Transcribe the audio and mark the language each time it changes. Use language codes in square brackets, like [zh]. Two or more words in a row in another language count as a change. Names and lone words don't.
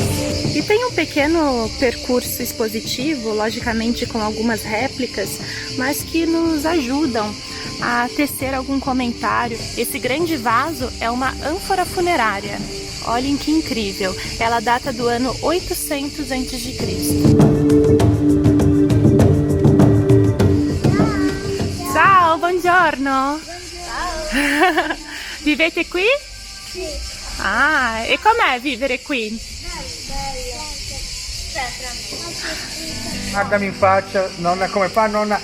[pt] E tem um pequeno percurso expositivo, logicamente com algumas réplicas, mas que nos ajudam a tecer algum comentário. Esse grande vaso é uma ânfora funerária. Olhem que incrível! Ela data do ano 800 a.C. [it] Ciao, buongiorno! Ciao! Vivete qui? Sì. Ah, e com'è vivere qui? Guardami in faccia, nonna, come fa nonna?